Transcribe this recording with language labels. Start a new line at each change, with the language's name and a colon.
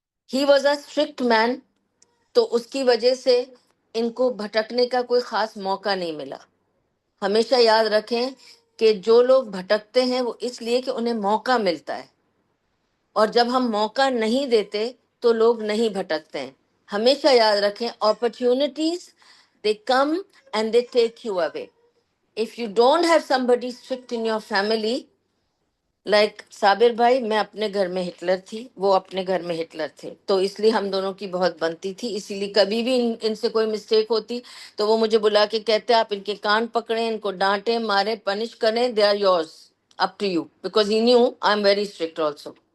English: He was a strict man.
Urdu: تو اس کی وجہ سے ان کو بھٹکنے کا کوئی خاص موقع نہیں ملا. ہمیشہ یاد رکھیں کہ جو لوگ بھٹکتے ہیں وہ اس لیے کہ انہیں موقع ملتا ہے، اور جب ہم موقع نہیں دیتے تو لوگ نہیں بھٹکتے ہیں. ہمیشہ یاد رکھیں
English: opportunities they come and they take you away. If you don't have somebody strict in your family, like
Urdu: صابر بھائی، میں اپنے گھر میں ہٹلر تھی، وہ اپنے گھر میں ہٹلر تھے، تو اس لیے ہم دونوں کی بہت بنتی تھی. اسی لیے کبھی بھی ان سے کوئی مسٹیک ہوتی تو وہ مجھے بلا کے کہتے آپ ان کے کان پکڑیں، ان کو ڈانٹیں، ماریں، پنش کریں،
English: They are yours, up to you, because he knew I am very strict also.